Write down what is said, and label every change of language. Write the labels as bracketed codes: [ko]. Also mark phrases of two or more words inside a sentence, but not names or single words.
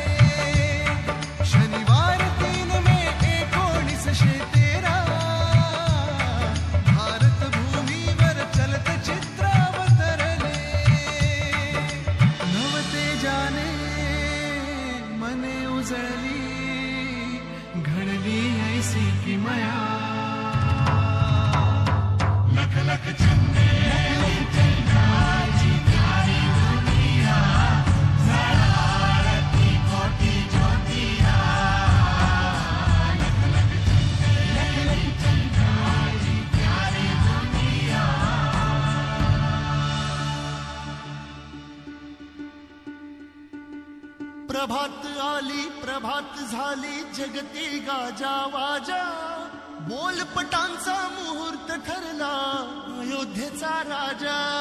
[mr] शनिवार 3 मे 1913 घडली ऐसी की माया। लख लख चंदेरी चंद्राची प्यारी दुनिया, झळाळती कोटी ज्योतिया। लख लख चंदेरी चंद्राची प्यारी दुनिया। प्रभात आली प्रभात झाली जगती गाजा वाजा, बोलपटांचा मुहूर्त ठरला अयोध्येचा राजा।